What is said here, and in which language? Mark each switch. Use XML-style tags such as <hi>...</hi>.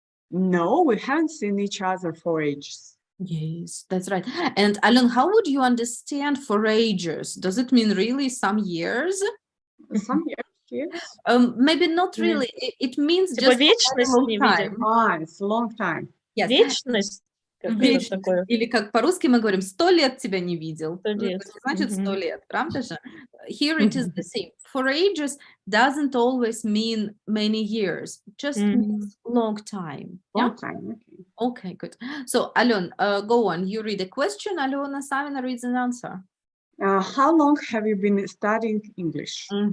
<en>No, we haven't seen each other for ages. Yes, that's right. And Alon, how would you understand for ages? Does it mean really some years? Some years, yes. Maybe not really. It means just a long time. It's a long time. Yes.</en> <ru>Вечность. Или как по-русски мы говорим, 100 лет тебя не видел. 100 лет. Значит, 100 лет, правда же?</ru> <en>Here it is the same. For ages doesn't always mean many years. Just means long time. Long time, okay. Okay, good. So, Alon, go on. You read a question. Alona Savina reads an answer. How long have you been studying English?</en>